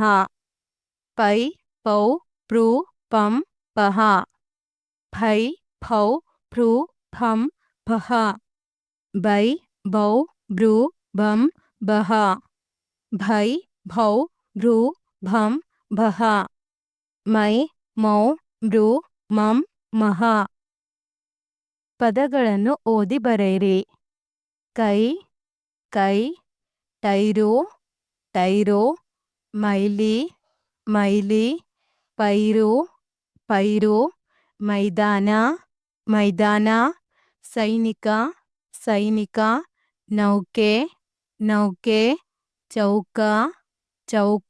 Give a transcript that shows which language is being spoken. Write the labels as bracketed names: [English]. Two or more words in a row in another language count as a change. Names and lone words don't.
[Kannada] ಪೈ, ಪೌ, ಪ್ರು, ಪಂ, ಪಹ. ಫೈ, ಫೌ, ಫ್ರು, ಫಂ, ಫಹ. ಬೈ, ಬೌ, ಬೃ, ಬಂ, ಬಹ. ಭೈ, ಭೌ, ಭೃ, ಭಂ, ಭಹ. ಮೈ, ಮೌ, ಮೃ, ಮಂ, ಮಹ. ಪದಗಳನ್ನು ಓದಿ ಬರೆಯಿರಿ. ಕೈ, ಕೈ, ಟೈರು, ಟೈರು, ಮೈಲಿ, ಮೈಲಿ, ಪೈರು, ಪೈರು, ಮೈದಾನ, ಮೈದಾನ, ಸೈನಿಕ, ಸೈನಿಕ, ನೌಕೆ, ನೌಕೆ, ಚೌಕ, ಚೌಕ,